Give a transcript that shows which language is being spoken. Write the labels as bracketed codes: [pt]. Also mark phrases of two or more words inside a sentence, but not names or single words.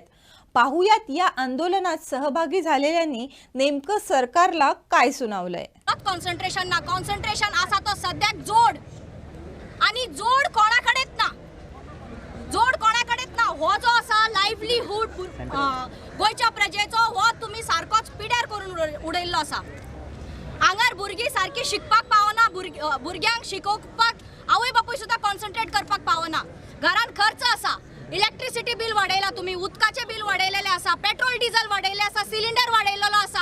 [mr] पाहुयात या आंदोलनात सहभागी झालेल्यांनी नेमकं सरकारला काय सुनावलंय। [kok] कॉन्सन्ट्रेशन असा तो सध्या जोड आणि जोड कोणाकडेच ना हो जो असा लाईव्हलीहूड गोयच्या प्रजेचो हो तुम्ही सारकोच पिड्यार करून उडयल्लो असा। हांगार भुरगीं सारकी शिकपाक पावना, भुरग्यांक शिकोवपाक आवय बापूय सुद्धा कॉन्सन्ट्रेट करपाक पावना। घरान खर्च असा, [en] electricity bill [kok] वाडयला, तुम्ही उदकाचे बिल वाडयलेले असा, [en] petrol diesel [kok] वाडयले असा, सिलिंडर वाडयलेलो असा।